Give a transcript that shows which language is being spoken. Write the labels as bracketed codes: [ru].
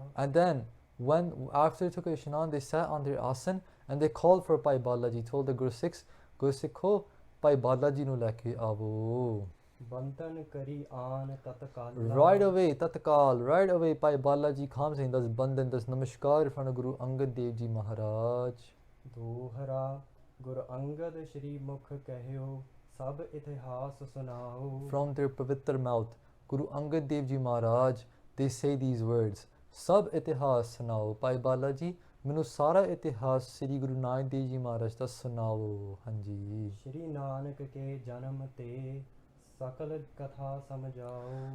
[en] And then after they took ishnan, they sat on their asan and they called for Bhai Balaji, told the Guru Sikho, [pa] Bhai Balaji nu leke aavo. [bra] बंधन करी आन तत्काल. [en] Right away, tatkal, right away Bhai Balaji comes and does bandhan, does namaskar in front of Guru Angad Dev Ji Maharaj. [bra] दोहरा गुरु अंगद श्री मुख कहयो सब इतिहास सुनाओ. [en] From their pavitra mouth, Guru Angad Dev Ji Maharaj, they say these words, [bra] Sab itihas sunao. [pa] Bhai Balaji, ਮੈਨੂੰ ਸਾਰਾ ਇਤਿਹਾਸ ਸ੍ਰੀ ਗੁਰੂ ਨਾਨਕ ਦੇਵ ਜੀ ਮਹਾਰਾਜ ਦਾ ਸੁਣਾਓ, ਹਾਂਜੀ. [bra] श्री नानक के जन्म ते सकल कथा समझाओ.